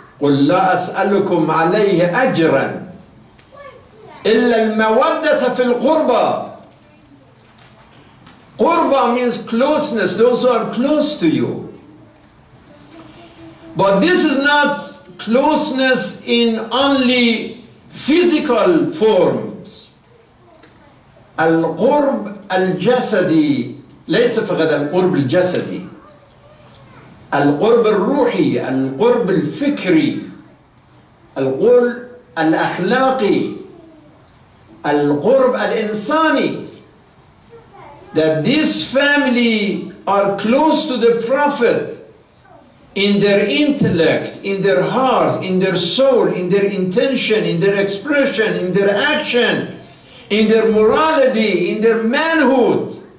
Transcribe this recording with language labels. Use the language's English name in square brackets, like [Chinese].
[Arabic] قُلْ لَا أَسْأَلُكُمْ عَلَيْهِ أَجْرًا إِلَّا الْمَوَدَّةَ فِي الْقُرْبَى. [English] Qurba means closeness, those who are close to you. But this is not closeness in only physical forms. [Arabic] Al-qurb al-jasadi ليس فقط القرب الجسدي، القرب الروحي، القرب الفكري، القرب الأخلاقي، القرب الإنساني. [English] That this family are close to the Prophet in their intellect, in their heart, in their soul, in their intention, in their expression, in their action, in their morality, in their manhood.